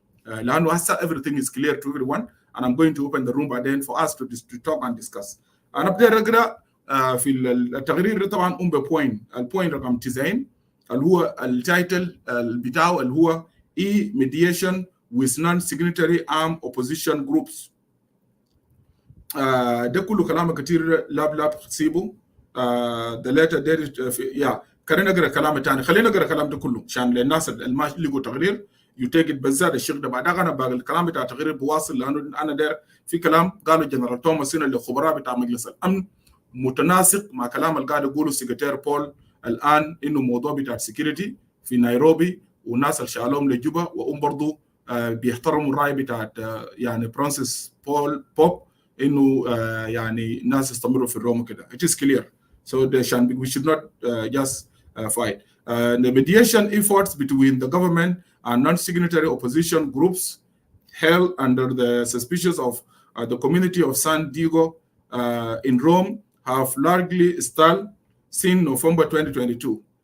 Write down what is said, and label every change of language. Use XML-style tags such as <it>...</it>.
<en>لانه هسه everything is clear to everyone, and I'm going to open the room بعدين for us to talk and discuss.</en> <ar>انا بدي اقرا في التقرير طبعا بوينت، البوينت رقم 90 اللي هو التايتل بتاعه اللي هو mediation with non-signatory armed opposition groups. ده كله كلام كتير لاب سيبه. the letter dated خلينا نقرا كلام تاني، خلينا نقرا كلام ده كله عشان للناس اللي ما لقوا تقرير يتاكد بالذات الشيخ ده. بعد انا باقي الكلام بتاع التقرير بواصل، لانه انا داير في كلام قالوا جنرال توماس هنا الخبراء بتاع مجلس الامن متناسق مع كلام اللي قاعد يقوله سكرتير بول الان، انه موضوع بتاع السكيورتي في نيروبي والناس اللي شالوهم لجوبا، وهم برضه بيحترموا الراي بتاع يعني فرانسيس بوب انه يعني الناس يستمروا في الروم كده.</ar> <en>It is clear. So we should not just fight. The mediation efforts between the government and non-signatory opposition groups held under the suspicions of the community of San Diego in Rome have largely stalled since November 2022.</en>